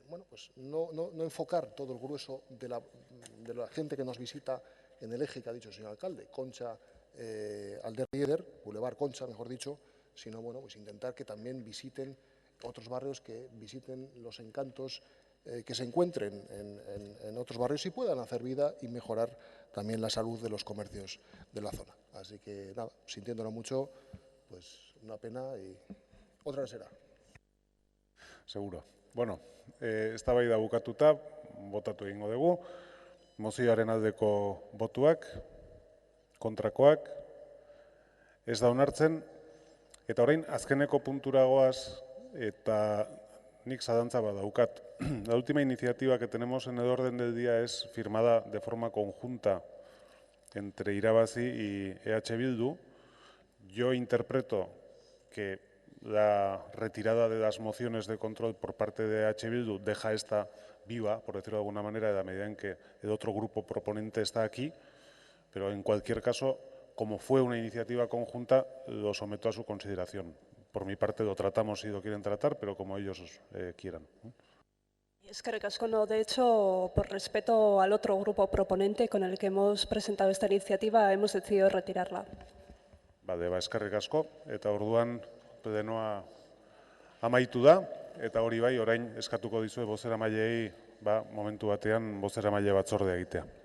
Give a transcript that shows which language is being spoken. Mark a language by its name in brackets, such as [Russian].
[Spanish] Pues no enfocar todo el grueso de la gente que nos visita en el eje que ha dicho el señor alcalde, Concha, Alderrieder, Boulevard Concha, mejor dicho, sino pues intentar que también visiten otros barrios, que visiten los encantos que se encuentren en otros barrios y puedan hacer vida y mejorar también la salud de los comercios de la zona. Así que, nada, sintiéndolo mucho, pues una pena y otra vez será. Seguro. [Basque] Bueno, eztabaida bukatuta, botatu egingo dugu. Mozioaren aldeko botuak, kontrakoak, ez da onartzen. Eta orain, azkeneko puntura goaz, eta nik zalantza badaukat. [Spanish] La última iniciativa que tenemos en el orden del día es firmada de forma conjunta entre Irabazi y EH Bildu. Yo interpreto que la retirada de las mociones de control por parte de EH Bildu deja esta viva, por decirlo de alguna manera, en la medida en que el otro grupo proponente está aquí, pero en cualquier caso, como fue una iniciativa conjunta, lo someto a su consideración. Por mi parte lo tratamos si lo quieren tratar, pero como ellos quieran. [Basque] Eskerrik asko, no. [Spanish] De hecho, por respeto al otro grupo proponente con el que hemos presentado esta iniciativa, hemos decidido retirarla. [Basque] Bale, eskerrik asko, eta orduan plenoa amaitu da, eta hori bai, orain eskatuko dizue bozeramaileei momentu batean bozeramaile batzordea egitea.